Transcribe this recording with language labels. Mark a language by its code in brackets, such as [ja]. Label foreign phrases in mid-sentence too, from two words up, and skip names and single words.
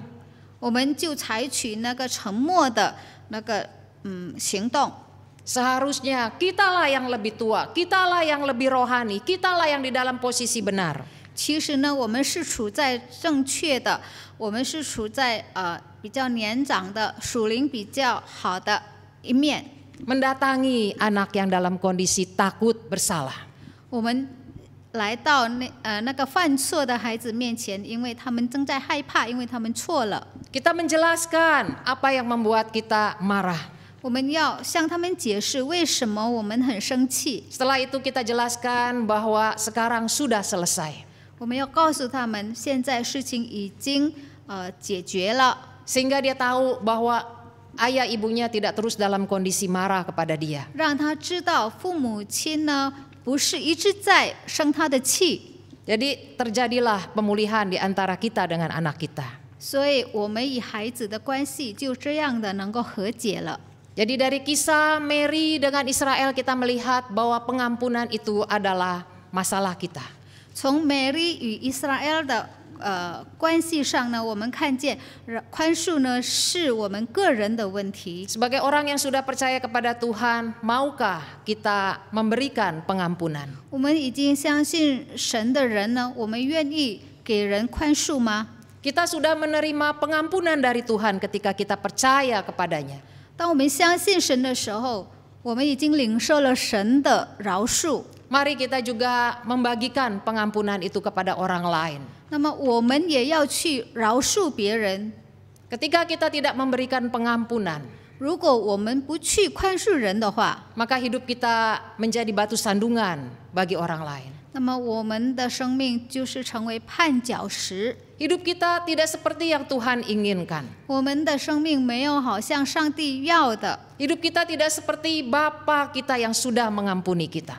[zh] 我们就采取那个沉默的那个行动。 [id] Seharusnya kitalah yang lebih tua, kitalah yang lebih rohani, kitalah yang di dalam posisi benar. [zh] 其实呢，我们是处在正确的，我们是处在比较年长的、属灵比较好的一面。 [id] Mendatangi anak yang dalam kondisi takut bersalah. [zh] 我们来到那个犯错的孩子面前，因为他们正在害怕，因为他们错了。 [id] Kita menjelaskan apa yang membuat kita marah. [zh] 我们要向他们解释为什么我们很生气。 [id] Setelah itu kita jelaskan bahwa sekarang sudah selesai. [zh] 我们要告诉他们，现在事情已经解决了， [id] Sehingga dia tahu bahwa ayah ibunya tidak terus dalam kondisi marah kepada dia. [zh] 让他知道父母亲呢不是一直在生他的气。 [id] Jadi terjadilah pemulihan di antara kita dengan anak kita. [zh] 所以我们与孩子的关系就这样的能够和解了。 [id] Jadi dari kisah Mary dengan Israel kita melihat bahwa pengampunan itu adalah masalah kita. [zh] 从美利与以色列的关系上呢，我们看见宽恕呢是我们个人的问题。 [id] Sebagai orang yang sudah percaya kepada Tuhan, maukah kita memberikan pengampunan? [zh] 我们已经相信神的人呢，我们愿意给人宽恕吗？ [id] Kita sudah menerima pengampunan dari Tuhan ketika kita percaya kepadanya. [zh] 当我们相信神的时候，我们已经领受了神的饶恕。 [id] Mari kita juga membagikan pengampunan itu kepada orang lain. [zh] 那么我们也要去饶恕别人。 [id] Ketika kita tidak memberikan pengampunan, [zh] 如果我们不去宽恕人的话， [id] maka hidup kita menjadi batu sandungan bagi orang lain. [zh] 那么我们的生命就是成为绊脚石。 [id] Hidup kita tidak seperti yang Tuhan inginkan. [zh] 我们的生命没有好像上帝要的， [id] Hidup kita tidak seperti Bapa kita yang sudah mengampuni kita.